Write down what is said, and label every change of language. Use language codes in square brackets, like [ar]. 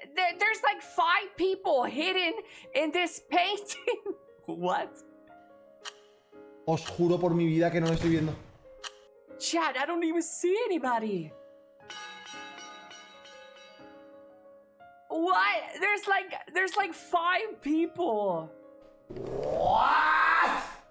[en] There's like 5 people hidden in this painting. What? [es] Os juro por mi vida que no lo estoy viendo. [en] Chad, I don't even see anybody. What? There's like 5 people. What?